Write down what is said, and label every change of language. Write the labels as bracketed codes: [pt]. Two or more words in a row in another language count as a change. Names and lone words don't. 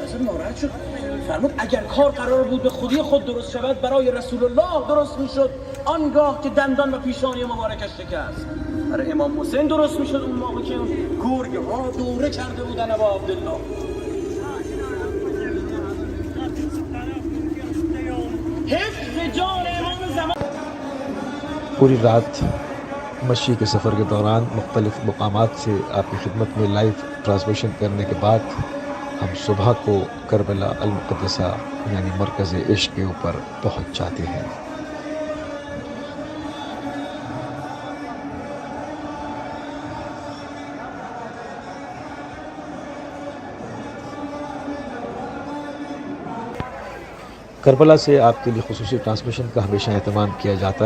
[fa] اصلا ناراحت شد، فرمود اگر کار قرار بود به خودی خود درست شود برای رسول الله درست می شد آنگاه که دندان و پیشانی مبارکش شکست. برای امام حسین درست می شد اون موقع که اون گرگ ها دوره کرده بودن ابا عبدالله. حفظ جان امام زمان. [ur] پوری رات مشی کے سفر کے دوران مختلف مقامات سے آپ کی خدمت میں لائیو ٹرانسمیشن کرنے کے بعد ہم صبح کو کربلا المقدسہ یعنی مرکز عشق کے اوپر پہنچ جاتے ہیں۔ کربلا سے آپ کے لیے خصوصی ٹرانسمیشن کا ہمیشہ اہتمام کیا جاتا ہے۔